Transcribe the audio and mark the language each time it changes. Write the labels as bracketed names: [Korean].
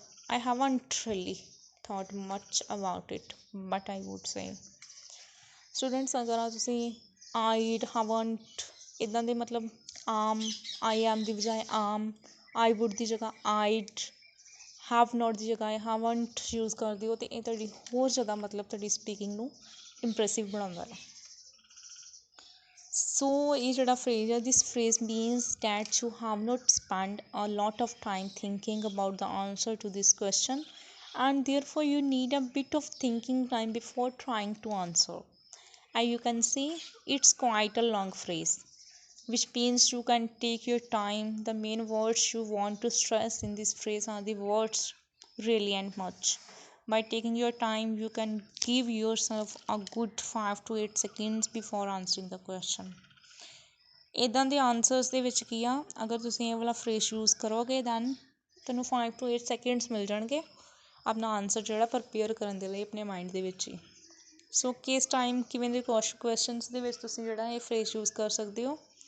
[English] I haven't really thought much about it, but I would say। [Punjabi] Students ਅਗਰ ਤੁਸੀਂ I haven't ਇੱਦਾਂ ਦੇ ਮਤਲਬ ਆਮ I am ਦੀ ਬਜਾਏ ਆਮ, I would ਦੀ ਜਗ੍ਹਾ I'd, have not ਦੀ ਜਗ੍ਹਾ haven't ਯੂਜ਼ ਕਰਦੇ ਹੋ, ਅਤੇ ਇਹ ਤੁਹਾਡੀ ਹੋਰ ਜ਼ਿਆਦਾ ਮਤਲਬ ਤੁਹਾਡੀ ਸਪੀਕਿੰਗ ਨੂੰ ਇੰਪ੍ਰੈਸਿਵ ਬਣਾਉਂਦਾ ਹੈ। ਸੋ ਇਹ ਜਿਹੜਾ ਫਰੇਜ਼ ਹੈ, [English] This phrase means that you have not spend a lot of time thinking about the answer to this question, and therefore you need a bit of thinking time before trying to answer. As you can see, it's quite a long phrase, which means you can take your time. The main words you want to stress in this phrase are the words really and much. By taking your time, you can give yourself a good 5 to 8 seconds before answering the question. [Punjabi] ਇੱਦਾਂ ਦੇ answers ਦੇ ਵਿੱਚ ਕੀ ਆ, ਅਗਰ ਤੁਸੀਂ ਇਹ ਵਾਲਾ phrase use ਕਰੋਗੇ ਦੈਨ ਤੁਹਾਨੂੰ 5 to 8 seconds ਮਿਲ ਜਾਣਗੇ ਆਪਣਾ ਆਨਸਰ ਜਿਹੜਾ ਪ੍ਰਪੇਅਰ ਕਰਨ ਦੇ ਲਈ ਆਪਣੇ ਮਾਈਂਡ ਦੇ ਵਿੱਚ ਹੀ। ਸੋ ਕਿਸ ਟਾਈਮ ਕਿਵੇਂ ਦੇ ਕੁਐਸਚਨਸ ਦੇ ਵਿੱਚ ਤੁਸੀਂ ਜਿਹੜਾ ਇਹ ਫਰੇਜ਼ ਯੂਜ਼ ਕਰ ਸਕਦੇ ਹੋ।